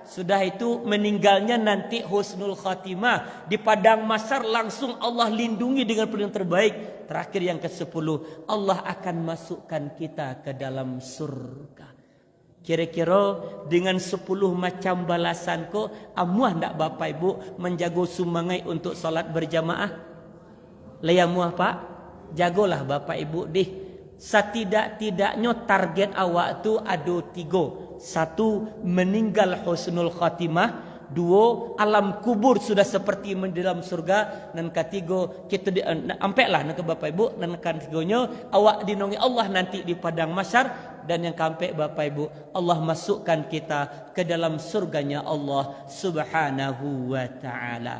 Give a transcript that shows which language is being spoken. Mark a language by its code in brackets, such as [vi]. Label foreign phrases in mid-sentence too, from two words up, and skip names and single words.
[id] Sudah itu meninggalnya nanti [ar] husnul khatimah, [id] di padang mahsyar langsung Allah lindungi dengan pilihan terbaik. Terakhir yang ke-10, Allah akan masukkan kita ke dalam surga. Kira-kira dengan 10 macam balasan ko, [min] amuah ndak Bapak Ibu menjago sumangai untuk salat berjamaah? Layamuah Pak? Jagolah Bapak Ibu dih. [id] Setidak-tidaknya target awak tu ada 3. 1, meninggal [ar] husnul khatimah. [id] 2, alam kubur sudah seperti di dalam surga. Dan ketiga, kita ampeklah ke Bapak Ibu. Dan ketiganya, awak dinongi Allah nanti di padang mahsyar. Dan yang kampek Bapak Ibu, Allah masukkan kita ke dalam surganya Allah [ar] Subhanahu wa ta'ala.